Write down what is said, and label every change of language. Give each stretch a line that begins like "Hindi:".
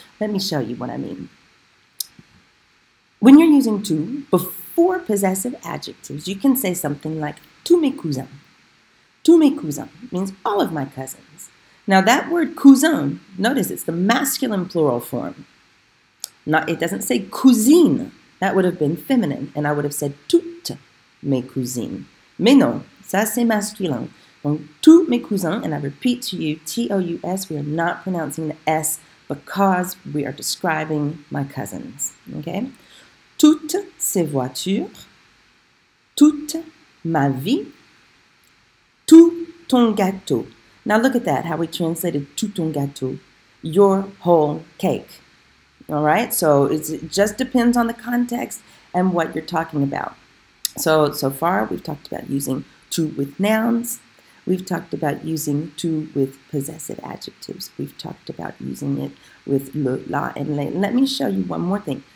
English: Let me show you what I mean. When you're using tout, before possessive adjectives, you can say something like tous mes cousins. Tous mes cousins means all of my cousins. Now that word cousin, notice it's the masculine plural form. It doesn't say cousine. That would have been feminine, and I would have said toutes mes cousines.
French: Mais non, ça c'est masculin.
English: Donc tous mes cousins, and I repeat to you, T-O-U-S, we are not pronouncing the S because we are describing my cousins. Okay?
French: Toutes ces voitures, toute ma vie, tout ton gâteau.
English: Now look at that, how we translated tout ton gâteau, your whole cake. All right, so it just depends on the context and what you're talking about. So far we've talked about using tout with nouns. We've talked about using tout with possessive adjectives. We've talked about using it with le, la, and les. Let me show you one more thing.